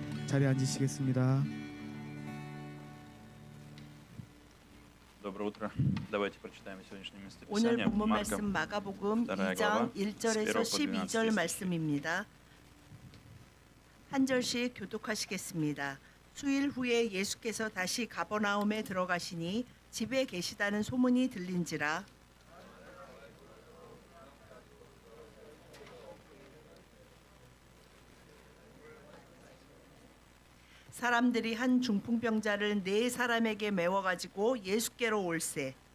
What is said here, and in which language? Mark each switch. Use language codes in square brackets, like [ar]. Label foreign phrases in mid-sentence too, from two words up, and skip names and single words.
[ko] 자리에 앉으시겠습니다. [ru] Доброе утро. Давайте прочитаем сегодняшнее место [ko] 오늘 [ru] Писания. [ko] 본문 [ru] Марка, [ko] 말씀 마가복음 2장 2장 1절에서 1절에서 12절 말씀입니다. 한 절씩 교독하시겠습니다. 수일 후에 예수께서 다시 가버나움에 들어가시니 집에 계시다는 소문이 들린지라 사람들이 한 중풍병자를 4사람에게 메워 가지고 예수께로 올세